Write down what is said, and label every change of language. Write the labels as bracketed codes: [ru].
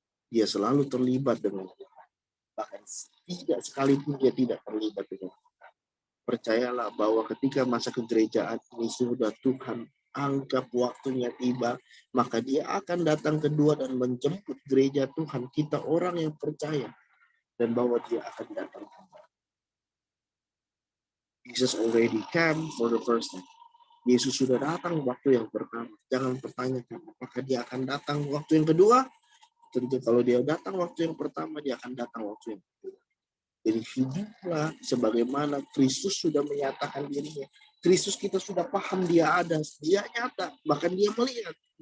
[id] Dia selalu terlibat dengan Tuhan. Bahkan tidak sekalipun dia tidak terlibat dengan Tuhan. Percayalah bahwa ketika masa kegerejaan ini sudah Tuhan anggap waktunya tiba, maka dia akan datang kedua dan menjemput gereja Tuhan, kita orang yang percaya, dan bahwa dia akan datang kembali. [en] Jesus already came for the first time. [id] Yesus sudah datang waktu yang pertama. Jangan pertanyakan apakah dia akan datang waktu yang kedua. Tentu kalau dia datang waktu yang pertama, dia akan datang waktu yang kedua. Jadi hiduplah sebagaimana Kristus sudah menyatakan dirinya. Kristus kita sudah paham dia ada, dia nyata, bahkan dia melihat.